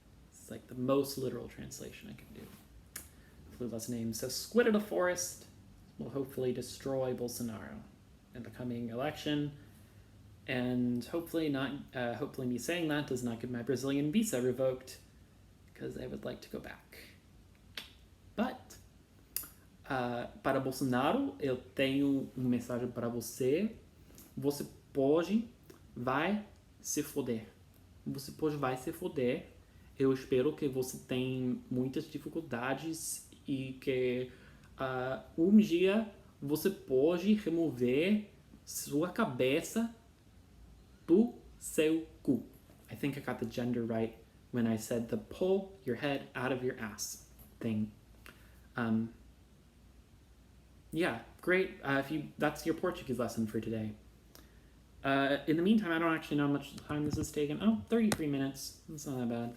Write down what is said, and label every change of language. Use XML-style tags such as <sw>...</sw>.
<en>It's like the most literal translation I can do of Lula's name. So squid of the forest will hopefully destroy Bolsonaro in the coming election, and hopefully me saying that does not get my Brazilian visa revoked, because I would like to go back.</en> <pt>But, para Bolsonaro, eu tenho mensagem para você. Você vai se foder. Você vai se foder. Eu espero que você tenha muitas dificuldades e que dia você pode remover sua cabeça do seu cu.</pt> <en>I think I got the gender right when I said the pull your head out of your ass thing. Yeah, great. That's your Portuguese lesson for today. In the meantime, I don't actually know how much time this has taken. 33 minutes. That's not that bad.</en>